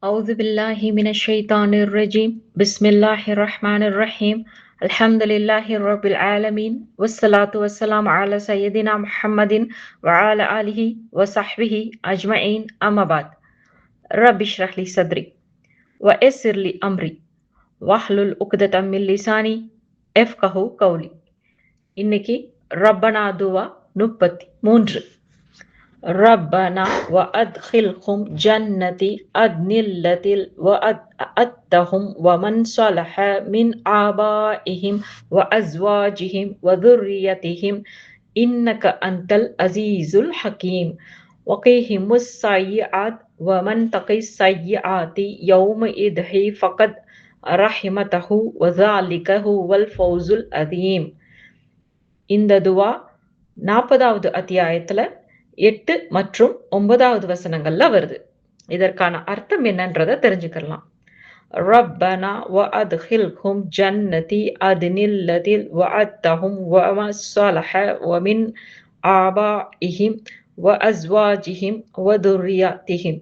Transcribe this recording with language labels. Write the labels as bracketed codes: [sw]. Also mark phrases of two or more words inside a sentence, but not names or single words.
[ar] أعوذ بالله من الشيطان الرجيم بسم الله الرحمن الرحيم الحمد لله رب العالمين والصلاة والسلام على سيدنا محمد وعلى آله وصحبه أجمعين أما بعد رب اشرح لي صدري ويسر لي أمري واحلل عقدة من لساني يفقهوا قولي [ta] இன்னைக்கு ரப்பனா துவா 33. [ar] ربنا وأدخلهم جنة عدن التي وعدتهم ومن صلح من آبائهم وأزواجهم وذريتهم إنك أنت العزيز الحكيم وقهم السيئات ومن تقي السيئات يومئذ فقد رحمته وذلك هو الفوز العظيم. [ta] இந்த துவா 40வது அத்தியாயத்துல 8 மற்றும் 9வது வசனங்கள்ல வருது. இதற்கான அர்த்தம் என்னன்றத தெரிஞ்சுக்கலாம். [ar] ربنا وأدخلهم جنات عدن التي وعدتهم ومن صلح من آبائهم وأزواجهم وذرياتهم.